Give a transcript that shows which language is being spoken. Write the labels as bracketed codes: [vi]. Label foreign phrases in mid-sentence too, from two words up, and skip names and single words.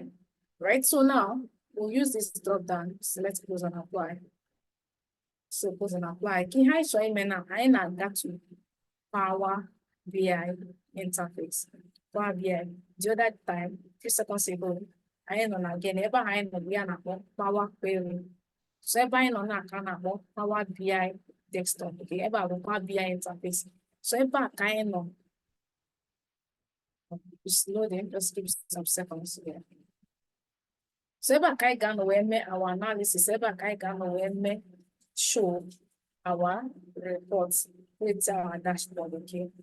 [en] Right, so now we'll use this drop down, select close and apply. So close and apply. Can I show you now? I got to Power BI interface. Power BI. The other time, 3 seconds ago, [ig] anyị nọ na gịnị ebe ahụ anyị nọ bụ ya na-akpọ Power Query. So ebe anyị nọ na-aka na-akpọ Power BI desktop, okay, ebe a bụkwa BI interface. So ebe a ka anyị nọ. [en] It's loading, just give some seconds here. [ig] So ebe a ka anyị ga-anọ wee mee [en] our analysis, [ig] ebe a ka anyị ga-anọ wee mee [en] show our reports with our dashboard, [ig] okay.